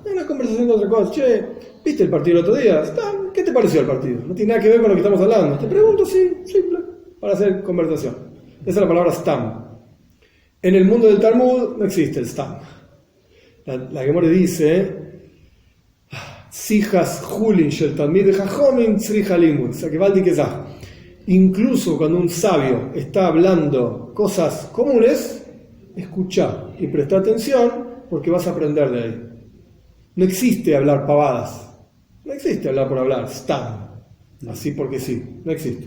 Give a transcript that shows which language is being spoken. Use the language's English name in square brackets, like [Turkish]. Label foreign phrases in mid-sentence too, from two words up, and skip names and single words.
[Spanish] Es una conversación de otra cosa. Che, ¿viste el partido el otro día? Stam, ¿qué te pareció el partido? No tiene nada que ver con lo que estamos hablando. Te pregunto, sí, simple, para hacer conversación. Esa es la palabra stam. En el mundo del Talmud no existe el stam. La Gemara dice, [Hebrew] שיחת חולין של תלמידי חכמים צריכה לימוד, Sakevaldi Kezah. [Spanish] Incluso cuando un sabio está hablando cosas comunes, escucha y presta atención porque vas a aprender de ahí. No existe hablar pavadas. No existe hablar por hablar, stam, así porque sí, no existe.